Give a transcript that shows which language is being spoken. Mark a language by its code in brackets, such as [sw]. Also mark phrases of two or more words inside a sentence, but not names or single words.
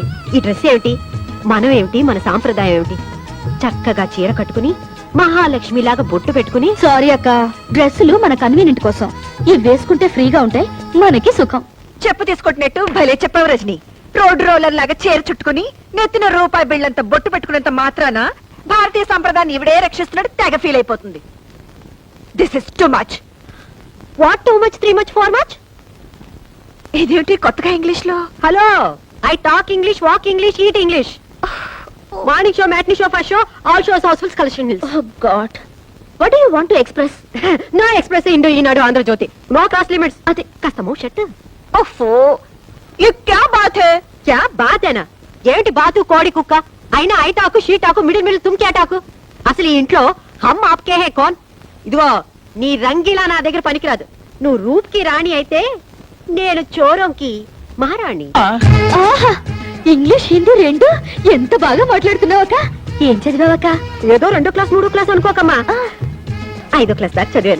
[te] ఈ డ్రెస్ ఏమిటి, మనం ఏమిటి, మన సాంప్రదాయం ఏమిటి? చక్కగా చీర కట్టుకుని మహాలక్ష్మిలాగా బొట్టు పెట్టుకుని. [en] sorry, [te] డ్రెస్సులు మన కన్వీనియంట్ కోసం. ఇవి వేసుకుంటే ఫ్రీగా ఉంటాయి, మనకి సుఖం. చెప్పు తీసుకొట్టినట్టు భలే చెప్పావు రజని. [en] road roller [te] లాగా చీర చుట్టుకుని నెత్తిన రూపాయి బిళ్ళంత బొట్టు పెట్టుకున్నంత మాత్రాన భారతీయ సంప్రదాయాన్ని ఇవిడే రక్షిస్తున్నాడు తెగ ఫీల్ అయిపోతుంది. [en] This is too much. What too much, 3 much, 4 much? [te] ఇదేంటి కొత్తగా ఇంగ్లీష్ లో? [en] Hello, I talk English, walk English, eat English. Morning show, matinee show, first show, all shows housefuls, collection hills. Oh God, what do you want to express? No express Indo Eenadu Andhrajyothi, no class limits. [te] అదే కాస్త [en] mo shut. [te] ఓఫో, [hi] ये क्या बात है? क्या बात है ना? [te] ఏంటి బాతు కోడి కుక్క అయినా ఐటాకు షీటాకు మిడిల్ తుమ్ క్యాటాకు? అసలు ఈ ఇంట్లో హమ్ ఆప్కే హే కౌన్? ఇదిగో, నీ రంగిలా నా దగ్గర పనికిరాదు. నువ్వు రూప్ కి రాణి అయితే నేను చోరంకి మహారాణి. ఆహా, ఇంగ్లీష్ హిందీ రెండు ఎంత బాగా మాట్లాడుతున్నావక్క. ఏం చదివావక్క? ఏదో 2వ క్లాస్ 3వ క్లాస్ అనుకోకమ్మా, 5వ క్లాస్ దాకా చదివాను.